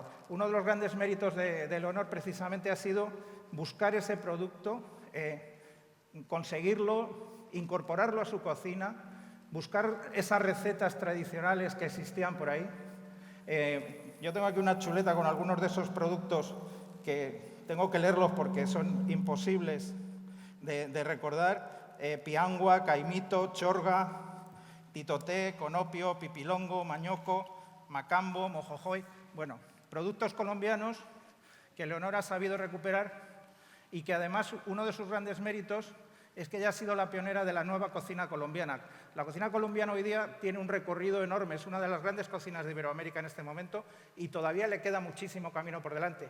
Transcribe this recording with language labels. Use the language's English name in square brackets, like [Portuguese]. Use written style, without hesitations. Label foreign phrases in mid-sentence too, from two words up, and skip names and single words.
[Spanish] Uno de los grandes méritos de Leonor precisamente ha sido buscar ese producto, conseguirlo, incorporarlo a su cocina, buscar esas recetas tradicionales que existían por ahí. Yo tengo aquí una chuleta con algunos de esos productos que tengo que leerlos porque son imposibles de recordar. Piangua, caimito, chorga, titoté, conopio, pipilongo, mañoco, macambo, mojojoy. Bueno, productos colombianos que Leonor ha sabido recuperar y que además uno de sus grandes méritos es que ella ha sido la pionera de la nueva cocina colombiana. La cocina colombiana hoy día tiene un recorrido enorme, es una de las grandes cocinas de Iberoamérica en este momento y todavía le queda muchísimo camino por delante.